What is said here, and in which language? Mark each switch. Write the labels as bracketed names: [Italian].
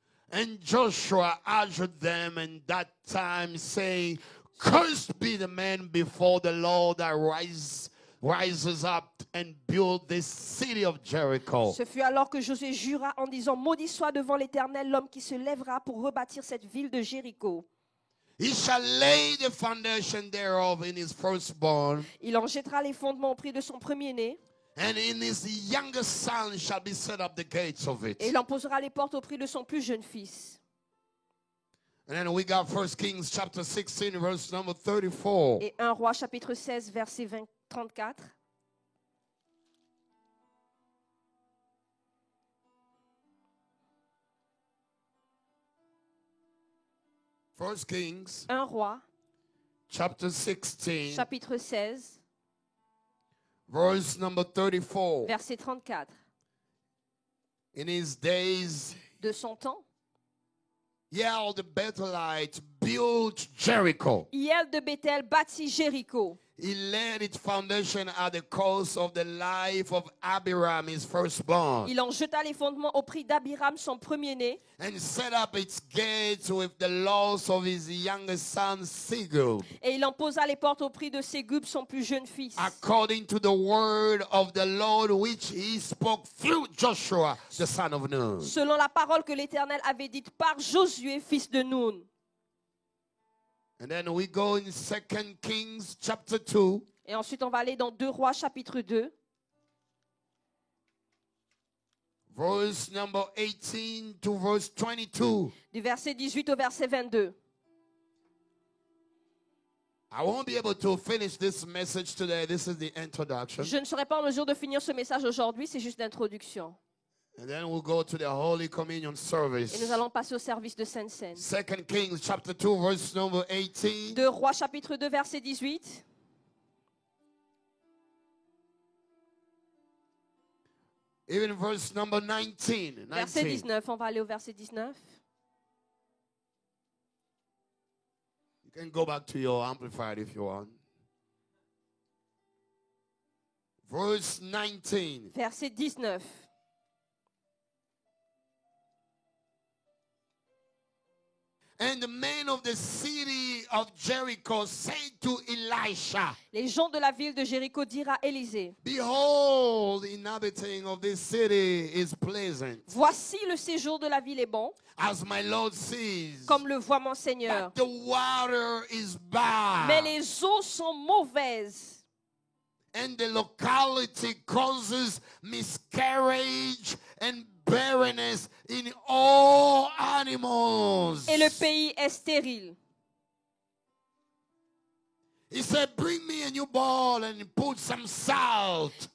[English] And Joshua answered them in that time, saying, Cursed be the man before the Lord that rises up and build this city of Jericho. [French] Ce fut alors que Josué jura en disant, maudit soit devant l'Éternel l'homme qui se lèvera pour rebâtir cette ville de Jéricho. [English] He shall lay the foundation thereof in his firstborn, [French] Il en jettera les fondements au prix de son premier-né, [English] and in his youngest son shall be set up the gates of it. [French] et il en posera les portes au prix de son plus jeune fils. [English] And then we got 1 Kings chapter 16, verse number 34. [French] Et 1 Roi chapitre 16, verset 34. [English] 1 Kings [French] 1 Roi [English] chapter 16, [French] chapitre 16, [English] verse number 34. [French] verset 34. [English] In his days, [French] De son temps, [English] Yael the Bethelite built Jericho. [French] Hiel de Bethel bâtit Jéricho. [English] He laid its foundation at the cost of the life of Abiram, his firstborn, [French] Il en jeta les fondements au prix d'Abiram, son premier-né, [English] and set up its gates with the loss of his youngest son, Segub, [French] et il en posa les portes au prix de Ségub, son plus jeune fils. [English] according to the word of the Lord which he spoke through Joshua, the son of Nun. [French] Selon la parole que l'Éternel avait dite par Josué, fils de Nun. [English] And then we go in 2 Kings chapter 2, [French] Et ensuite, on va aller dans 2 Rois, chapitre 2, [English] verse number 18 to verse 22. [French] du verset 18 au verset 22. [English] I won't be able to finish this message today. This is the introduction. [French] Je ne serai pas en mesure de finir ce message aujourd'hui, c'est juste l'introduction. [English] And then we'll go to the Holy Communion [French] Et [English] service. [French] nous allons passer au service de Sainte Seine. [English] 2 Kings chapter 2, verse number 18. [French] 2 Rois, chapitre 2, verset 18. [English] Even verse number 19. [French] Verset 19. 19, on va aller au verset 19. [English] You can go back to your amplified if you want. Verse 19. [French] Verset 19. [English] And the men of the city of Jericho said to Elisha, [French] Les gens de la ville de Jéricho dirent à Élisée, [English] behold, the inhabiting of this city is pleasant, [French] voici le séjour de la ville est bon, [English] as my Lord sees, [French] comme le voit mon Seigneur. [English] but the water is bad. [French] Mais les eaux sont mauvaises. [English] And the locality causes miscarriage and barrenness in all animals. [French] Et le pays est stérile. [English] He said, bring me a new bowl and put some salt.